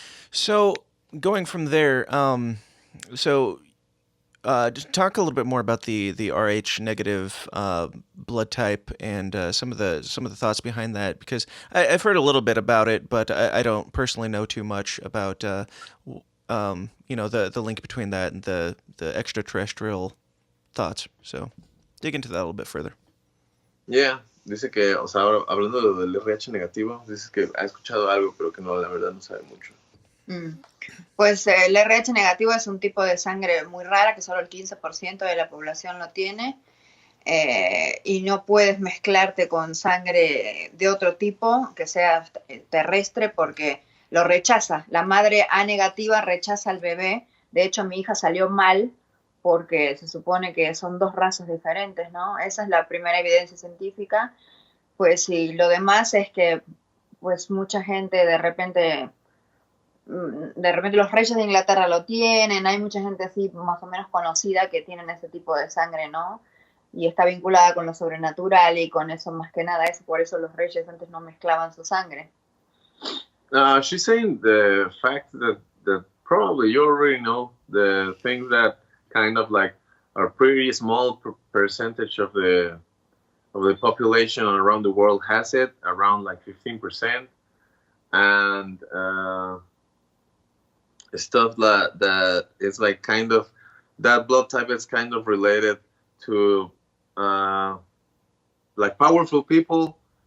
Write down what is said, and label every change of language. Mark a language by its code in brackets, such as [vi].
[en] So going from there, so just talk a little bit more about the Rh negative blood type and some of the thoughts behind that, because I've heard a little bit about it, but I don't personally know too much about the link between that and the extraterrestrial thoughts. So dig into that a little bit further. [es] Yeah, dice que, o sea, ahora, hablando del RH negativo, dice que ha escuchado algo, pero que no, la verdad no sabe mucho. Pues el RH negativo es un tipo de sangre muy rara que solo el 15% de la población lo tiene, y no puedes mezclarte con sangre de otro tipo que sea terrestre porque lo rechaza. La madre A negativa rechaza al bebé. De hecho, mi hija salió mal porque se supone que son dos razas diferentes, ¿no? Esa es la primera evidencia científica. Pues sí, lo demás es que pues mucha gente de repente los reyes de Inglaterra lo tienen, hay mucha gente así más o menos conocida que tienen ese tipo de sangre, ¿no? Y está vinculada con lo sobrenatural y con eso más que nada, por eso los reyes antes no mezclaban su sangre. [en] She's saying the fact that probably you already know the things that kind of like are pretty small percentage of the population around the world has it, around like 15%, and stuff that it's like kind of that blood type is kind of related to like powerful people.